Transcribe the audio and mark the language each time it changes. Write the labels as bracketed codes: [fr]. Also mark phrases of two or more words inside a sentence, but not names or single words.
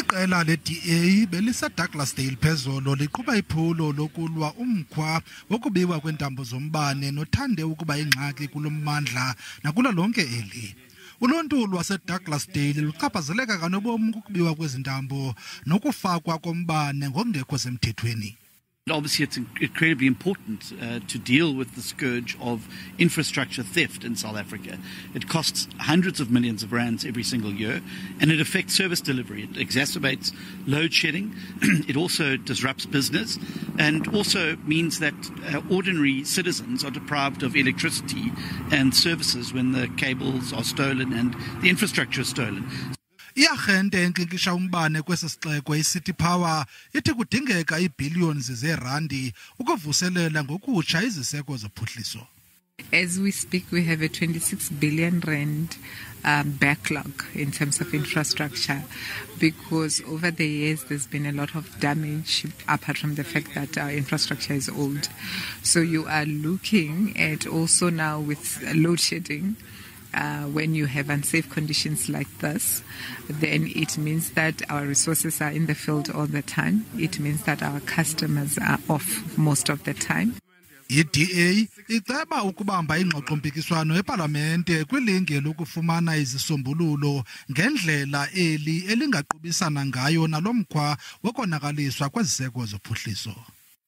[xh] Iqela le-DA beliseDouglasdale phezolo liqhuba iphulo lokulwa umkhwa wokubiwa kweentambo zombane nothande ukuba ingxaki kulo mmandla nakulo lonke eli. Uluntu lwaseDouglasdale luchaphazeleka kanobom kukubiwa kwezi ntambo nokufakwa kombane ngokungekho semthethweni. [en] Obviously, it's incredibly important to deal with the scourge of infrastructure theft in South Africa. It costs hundreds of millions of rands every single year, and it affects service delivery. It exacerbates load shedding. It also disrupts business, and also means that ordinary citizens are deprived of electricity and services when the cables are stolen and the infrastructure is stolen. [xh] Iarhente enkinkisha umbane kwesisixeko iCity Power ithi kudingeka iibhillions zeerandi ukuvuselela ngokutsha iziseko zophuhliso. [en] As we speak, we have a 26 billion rand backlog in terms of infrastructure, because over the years there's been a lot of damage apart from the fact that our infrastructure is old. So you are looking at also now with load shedding. When you have unsafe conditions like this, then it means that our resources are in the field all the time. It means that our customers are off most of the time. [xh] I-DA iceba ukubamba ingxoxo-mpikiswano epalamente kwilinge lokufumana izisombululo ngendlela eli elingaqubisana ngayo nalo mkhwa wokonakaliswa kweziseko zophuhliso.